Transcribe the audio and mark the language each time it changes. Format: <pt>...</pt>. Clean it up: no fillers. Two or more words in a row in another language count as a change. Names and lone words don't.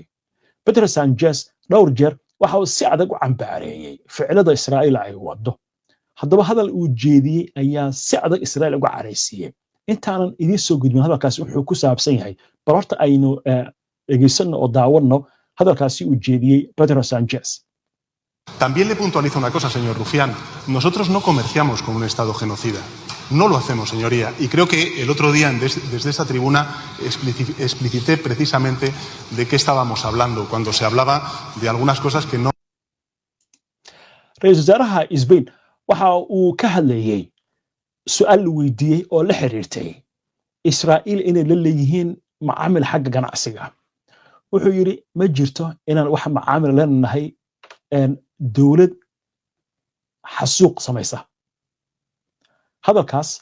<so>Pedro Sanchez dhowr jeer waxa uu si adag u cambaareeyay ficilada Israa'iil ay wado. haddaba hadal uu jeediyey ayaa si adag Israa'iil uga careysiiyey. intaanan idiin soo gudbin hadalkaasi wuxuu ku saabsan yahay bal horta aynu dhegeysanno oo daawanno hadalkaasi uu jeediyey Pedro Sanchez.</so> <es>También le puntualizo una cosa, señor Rufián. Nosotros no comerciamos con un Estado genocida. No lo hacemos, señoría. Y creo que el otro día, desde esta tribuna, explicité precisamente de qué estábamos hablando, cuando se hablaba de algunas cosas que no...</es> <so>ra'iisul wasaaraha Spain waxa uu ka hadlayay su'aal la weydiiyey oo la xiriirtay Israa'iil inay la leeyihiin macaamil xagga ganacsiga wuxuu yiri ma jirto inaan wax macaamil leenahay dawlad xasuuq samaysa hadalkaas</so>